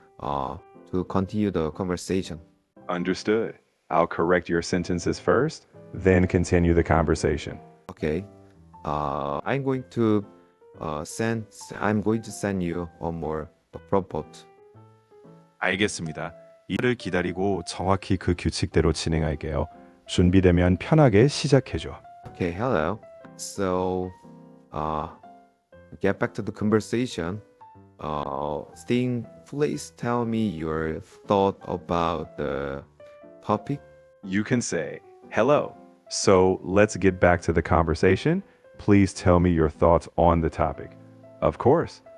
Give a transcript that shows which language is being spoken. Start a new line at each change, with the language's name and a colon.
English: to continue the conversation. Understood. I'll correct your sentences first, then continue the conversation. Okay. I'm going to send you one more prompt.
Korean: 알겠습니다. 이를 기다리고 정확히 그 규칙대로 진행할게요. 준비되면 편하게 시작해줘.
English: Okay, hello. So, get back to the conversation. Sting, please tell me your thought about the topic. You can say, hello. So let's get back to the conversation. Please tell me your thoughts on the topic. Of course.